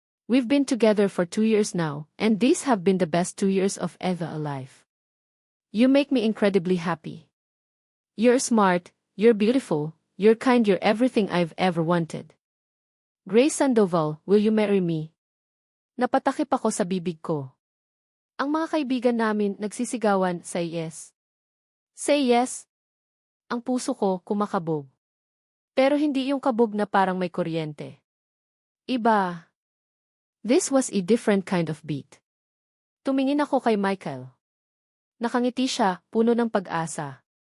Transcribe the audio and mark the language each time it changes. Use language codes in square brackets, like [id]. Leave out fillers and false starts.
[en] We've been together for 2 years now, and these have been the best 2 years of ever alive. You make me incredibly happy. You're smart, you're beautiful, you're kind, you're everything I've ever wanted. Grace Sandoval, will you marry me? [tl] Napatakip ako sa bibig ko. Ang mga kaibigan namin nagsisigawan, [en] say yes. Say yes. [tl] Ang puso ko kumakabog. Pero hindi yung kabog na parang may kuryente. Iba. [en] This was a different kind of beat. [tl] Tumingin ako kay Michael. Nakangiti siya, puno ng pag-asa.